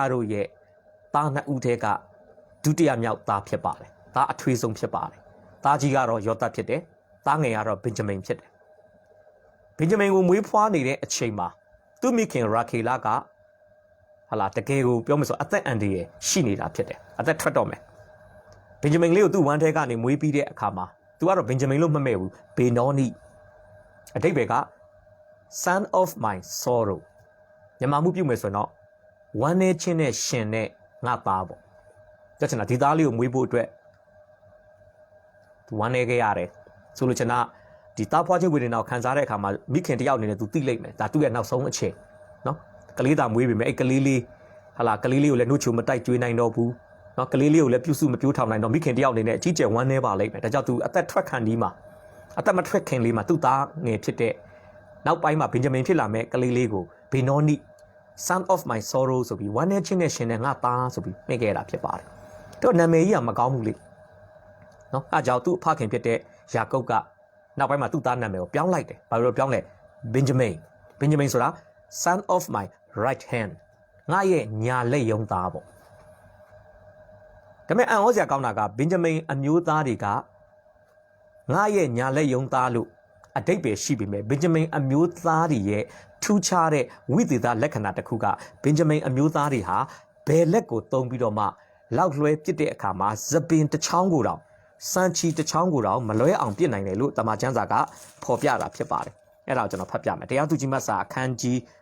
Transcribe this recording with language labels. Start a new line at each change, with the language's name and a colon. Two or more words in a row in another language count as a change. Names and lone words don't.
Burmese: တို့ရဲ့သားနှစ်ဦးထဲကဒုတိယမြောက်သားဖြစ်ပါတယ်သားအထွေးဆုံးဖြစ်ပါတယ်သားကြီးကတော့ယောသပ်ဖြစ်တယ်သားငယ်ကတော့ဘင်ဂျမင်ဖြစ်တယ်ဘင်ဂျမင်ကိုမွေးဖွားနေတဲ့အချိန်မှာသူ့မိခင်ရာခေလာကဟာလာတကယ်ကိုပြောမယ်ဆိုအသက်အန္တရာယ်ရှိနေတာဖြစ်တယ်အသက်ထွက်တော့မယ်ဘင်ဂျမင်လေးကိုသူ့ဝမ်းထဲကနေမွေးပြီးတဲ့အခါမှာသူကတော့ဘင်ဂျမင်လို့မမဲ့ဘူးဘေနောနိအတိတ်ဘယ်က
English: son of my sorrow
Burmese: မြန်မာမှုပြုမယ်ဆိုရင်တော့ဝမ်းနေချင်းနဲ့ရှင်နဲ့ငါသားပေါ့ကြည့်ချင်တာဒီသားလေးကိုမွေးဖို့အတွက်သူဝမ်းနေခဲ့ရတယ်ဆိုလို့ချင်တာဒီသားဖွားခြင်းဝေဒနာကိုခံစားတဲ့အခါမှာမိခင်တယောက်အနေနဲ့သူသိလိမ့်မယ်ဒါသူ့ရဲ့နောက်ဆုံးအချိန်နော်ကလေးသားမွေးပြီမဲ့အဲ့ကလေးလေးဟာလာကလေးလေးကိုလည်းနှုတ် ချိုမတိုက်ကျွေးနိုင်တော့ဘူးနော်ကလေးလေးကိုလည်းပြုစုမပြိုးထောင်နိုင်တော့မိခင်တယောက်အနေနဲ့အကြီးကျယ်ဝမ်းနေပါလိမ့်မယ်ဒါကြောင့်သူအသက်ထွက်ခံဒီမှာအသက်မထွက်ခင်လေးမှာသူ့သားငယ်ဖြစ်တဲ့နောက်ပိုင်းမှာဘင်ဂျမင်ဖြစ်လာမဲ့ကလေးလေးကိုဘေနော နိ
English: son of my sorrow
Burmese: ဆိုပြီးဝမ်းနေချင်းနဲ့ရှင်နဲ့ငါသားဆိုပြီးနှိမ့်ခဲ့တာဖြစ်ပါတယ်သူနာမည်ကြီးကမကောင်းဘူးလေနော်အဲကြောင့်သူ့အဖခင်ဖြစ်တဲ့ယာကုပ်ကနောက်ပိုင်းမှာသူ့သားနာမည်ကို ပြောင်းလိုက်တယ်ဘာလို့ပြောင်းလဲဘင်ဂျမင်ဆိုတာ
English: son of my right hand
Burmese: ငါရဲ့ညာလက်ယုံသားပေါ့ဒါပေမဲ့အံ့ဩစရာကောင်းတာက ဘင်ဂျမင်အမျိုးသားတွေကငါရဲ့ညာလက်ယုံသားလို့အတိတ်ပဲရှိပြီမဲ့ဘင်ဂျမင်အမျိုးသားတွေရဲ့ထူးခြားတဲ့ဝိသေသလက္ခဏာတစ်ခုကဘင်ဂျမင်အမျိုးသားတွေဟာဘယ်လက်ကိုသုံးပြီးတော့မှလောက်လွှဲပစ်တဲ့အခါမှာသပင်တစ်ချောင်းကိုတောင်စံချီတစ်ချောင်းကိုတောင်မလွဲအောင်ပစ်နိုင်တယ်လို့တမန်ကျမ်းစာကဖော်ပြတာဖြစ်ပါတယ်အဲ့ဒါကိုကျွန်တော်ဖတ်ပြမယ်တရားသူကြီးမတ်စာအခန်းကြီး